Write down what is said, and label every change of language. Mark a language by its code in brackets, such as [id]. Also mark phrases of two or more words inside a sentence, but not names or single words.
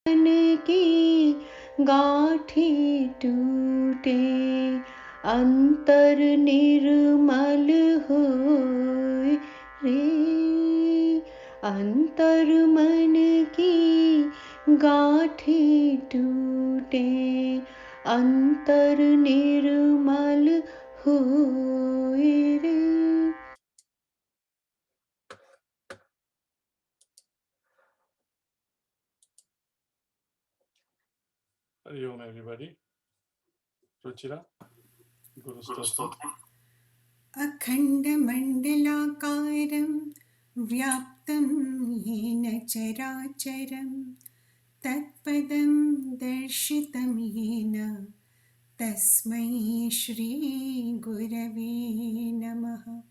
[hi] मन की गाठी टूटे, अंतर निर्मल होए रे। अंतर मन की गाठी टूटे, अंतर निर्मल होए रे। [en] Hari Om, everybody. Ruchira, Guru Stotra. [sa] अखण्डमण्डलाकारं व्याप्तं येन चराचरं तत्पदं दर्शितं येन तस्मै श्रीगुरवे नमः।